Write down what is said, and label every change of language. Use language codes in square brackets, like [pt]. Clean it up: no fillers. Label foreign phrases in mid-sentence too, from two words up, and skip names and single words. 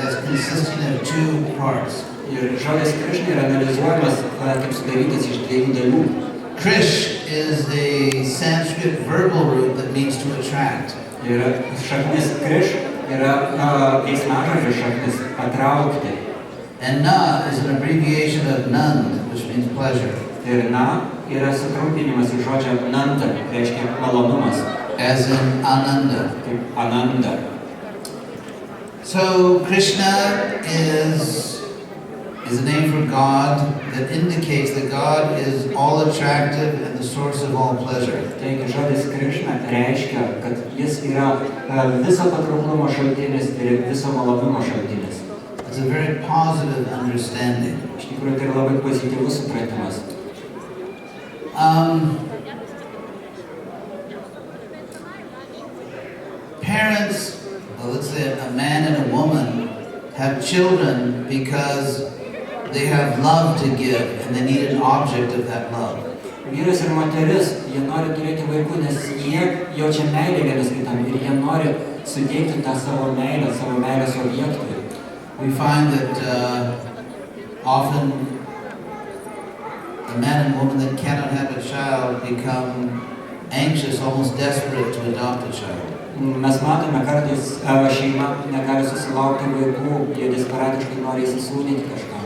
[en] consisting of two parts. [lt] Ir žodis Krišna yra analizuojamas kaip sudarytas iš dviejų dalių. [en] Krish is a Sanskrit verbal root that means to attract. [lt] Ir šaknis Kriš yra veiksmažodžio šaknis patraukti. [en] And Na is an abbreviation of Nand, which means pleasure. [lt] Ir Na yra sutrumpinimas iš žodžio Nanda, reiškia malonumas. [en] As in Ananda. [lt] Kaip Ananda. [en] So Krishna is a name for God that indicates that God is all attractive and the source of all pleasure. [lt] Taigi žodis Krišna reiškia, kad jis yra viso patrauklumo šaltinis ir viso malonumo šaltinis. [en] It's a very positive understanding. [lt] Iš tikrųjų, tai yra labai pozityvus supratimas. [en] Parents, well, let's say a man and a woman, have children because they have love to give and they need an object of that love. [lt] Vyras ir moteris, jie nori turėti vaikų, nes jie jaučia meilę vienas kitam ir jie nori suteikti tą savo meilės objektui. [en] We find that often a man and woman that cannot have a child become anxious, almost desperate to adopt a child. [lt] Mes matome kartais šeima negali susilaukti vaikų, jie desperatiškai nori įsisūnyti kažką.